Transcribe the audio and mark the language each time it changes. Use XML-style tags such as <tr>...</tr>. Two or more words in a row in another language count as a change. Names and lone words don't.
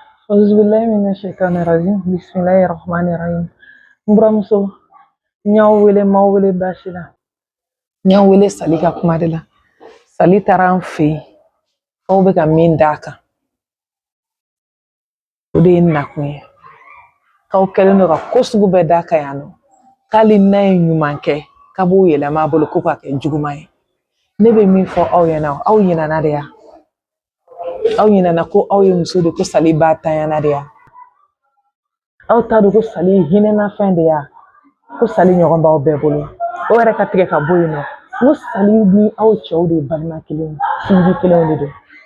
<ar>أعوذ بالله من الشيطان الرجيم بسم الله الرحمن الرحيم</ar> <bm>buramuso ɲaw wele m'aw wele baasi la ɲaw wele Sali ka kuma de la Sali taara an fɛ yen aw bɛ ka min d'a kan o de ye nakun ye k'aw kɛlen don ka ko sugu bɛɛ d'a kan yan nɔ k'ale n'a ye ɲuman kɛ k'a b'o yɛlɛma a bolo ko k'a kɛ juguman ye ne bɛ min fɔ aw ɲɛna aw ɲinɛna de ya aw ɲinɛna ko aw ye muso de ko Sali b'a tanyana de ya aw t'a dɔn ko Sali ye hinɛnafɛn de ya ko Sali ɲɔgɔn b'aw bɛɛ bolo o yɛrɛ ka tigɛ ka bɔ yen nɔ ko Sali ni aw cɛw de ye balima kelen sinji kelenw de don</bm>